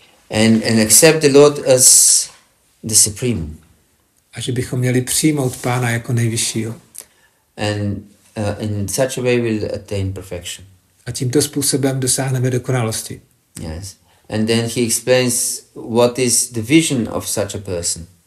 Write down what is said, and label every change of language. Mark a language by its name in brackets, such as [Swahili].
[English] And accept the Lord as the Supreme. [Czech] A že bychom měli přijmout pána jako nejvyššího. [English] And in such a way we'll attain perfection. [Czech] A tímto způsobem dosáhneme dokonalosti. [English] Yes. And then he explains what is the vision of such a person.